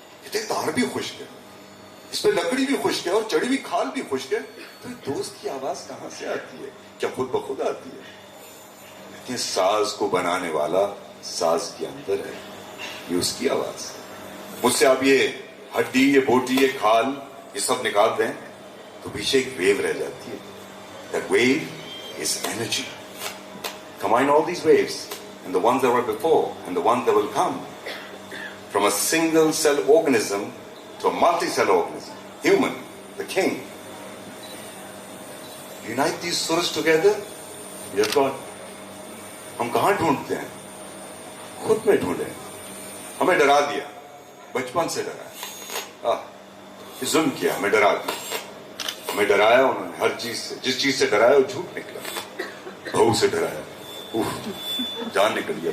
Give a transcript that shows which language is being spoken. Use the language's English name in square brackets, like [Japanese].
[Urdu] کہتے تار بھی خشک ہے، اس پہ لکڑی بھی خشک ہے اور چڑی ہوئی کھال بھی خشک ہے، تو دوست کی آواز کہاں سے آتی ہے؟ کیا خود بخود آتی ہے؟ لیکن ساز کو بنانے والا ساز کے اندر ہے، یہ اس کی آواز ہے. مجھ سے آپ یہ ہڈی، یہ بوٹی، یہ کھال، یہ سب نکال دیں تو پیچھے ایک ویو رہ جاتی ہے. [English] That wave is energy. Combine all these waves and the ones that were before and the ones that will come, from a single cell organism to a multi-cell organism, human, the king. Unite these surahs together, we are God. [Urdu] ہم کہاں ڈھونڈتے ہیں؟ خود میں ڈھونڈے. ہمیں ڈرا دیا، بچپن سے ڈرایا، ظلم کیا، ہمیں ڈرا دیا. ہمیں ڈرایا انہوں نے ہر چیز سے. جس چیز سے ڈرایا وہ جھوٹ نکلا. بہو سے ڈرایا، جان نکل گیا.